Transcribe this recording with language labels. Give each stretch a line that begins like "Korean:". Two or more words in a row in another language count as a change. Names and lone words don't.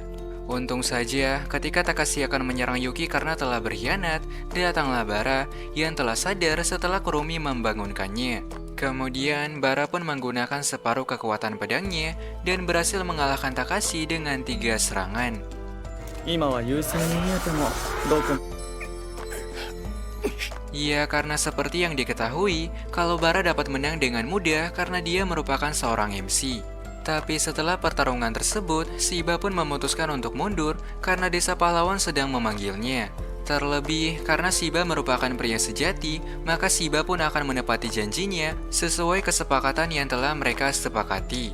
Indonesian: Untung saja, ketika Takashi akan menyerang Yuki karena telah berkhianat, datanglah Bara yang telah sadar setelah Kurumi membangunkannya. Kemudian, Bara pun menggunakan separuh kekuatan pedangnya dan berhasil mengalahkan Takashi dengan 3 serangan.
Japanese: 今は優勢に見えてもどこ
Indonesian: Ya, karena seperti yang diketahui, kalau Bara dapat menang dengan mudah karena dia merupakan seorang MC. Tapi setelah pertarungan tersebut, Shiba pun memutuskan untuk mundur karena desa pahlawan sedang memanggilnya. Terlebih, karena Shiba merupakan pria sejati, maka Shiba pun akan menepati janjinya sesuai kesepakatan yang telah mereka sepakati.